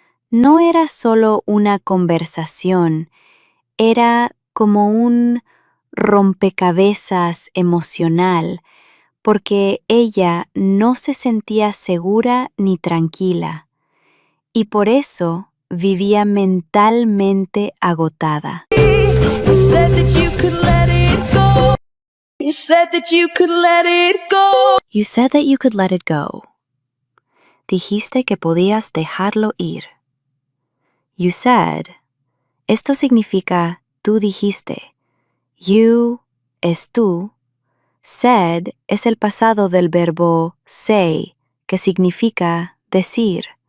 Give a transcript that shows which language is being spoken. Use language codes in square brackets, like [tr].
[es] No era solo una conversación, era como un rompecabezas emocional, porque ella no se sentía segura ni tranquila, y por eso vivía mentalmente agotada. [en] You said that you could let it go. You said that you could let it go. You said that you could let it go. [es] Dijiste que podías dejarlo ir. You said. Esto significa tú dijiste. You es tú. Said es el pasado del verbo say, que significa decir.